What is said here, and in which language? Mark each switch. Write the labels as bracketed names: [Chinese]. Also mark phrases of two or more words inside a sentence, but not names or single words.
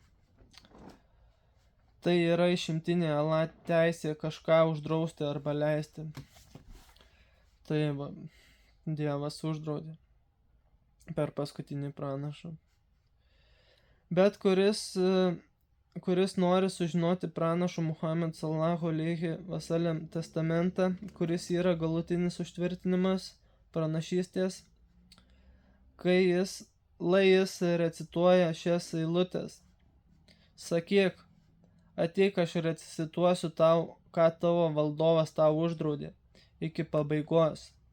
[Lithuanian] Tai yra išimtinė Allah teisė kažką uždrausti arba leisti. Tai va, Dievas uždraudė per paskutinį pranašą. Bet kuris nori sužinoti pranašo Muhammad [Arabic] صلى الله عليه وسلم [Lithuanian] testamentą, kuris yra galutinis užtvirtinimas pranašystės, kai jis recituoja šias eilutes. Sakyk, ateik, aš recituosiu tau, ką tavo valdovas tau uždraudė, iki pabaigos.